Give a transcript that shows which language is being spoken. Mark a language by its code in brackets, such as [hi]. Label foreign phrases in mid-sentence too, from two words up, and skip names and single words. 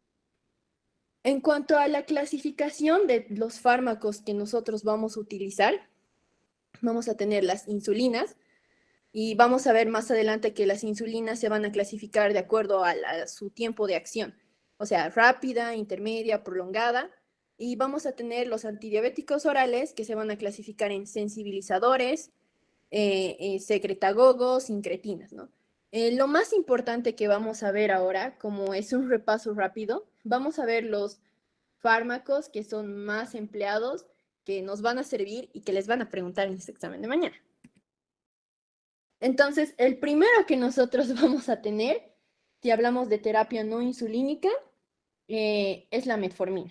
[es] En cuanto a la clasificación de los fármacos que nosotros vamos a utilizar, vamos a tener las insulinas y vamos a ver más adelante que las insulinas se van a clasificar de acuerdo a su tiempo de acción, o sea, rápida, intermedia, prolongada. Y vamos a tener los antidiabéticos orales que se van a clasificar en sensibilizadores, secretagogos, incretinas, ¿no? Lo más importante que vamos a ver ahora, como es un repaso rápido, vamos a ver los fármacos que son más empleados, que nos van a servir y que les van a preguntar en este examen de mañana. Entonces, el primero que nosotros vamos a tener, si hablamos de terapia no insulínica, es la metformina.